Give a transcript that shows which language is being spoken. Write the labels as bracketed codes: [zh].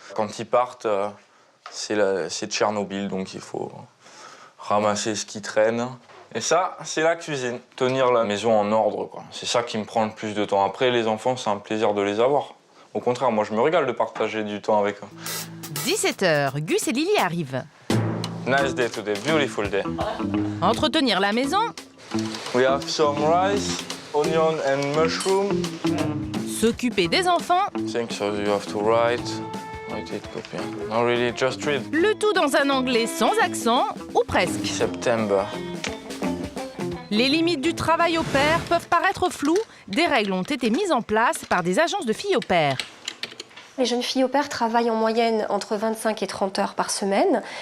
[fr] Quand ils partent, c'est Tchernobyl, donc il faut ramasser ce qui traîne. Et ça, c'est la cuisine. Tenir la maison en ordre, quoi. C'est ça qui me prend le plus de temps. Après, les enfants, c'est un plaisir de les avoir. Au contraire, moi, je me régale de partager du temps avec eux. 17 h, Gus et Lily arrivent. [en] Nice day today, beautiful day. [fr] Entretenir la maison, [en] We have some rice, onion and mushroom. [fr] s'occuper des enfants, [en] Think so you have to write it, copy. No, really, just read. [fr] le tout dans un anglais sans accent, ou presque. [en] September. [fr] Les limites du travail au pair peuvent paraître floues. Des règles ont été mises en place par des agences de filles au pair. Les jeunes filles au pair travaillent en moyenne entre 25 et 30 heures par semaine.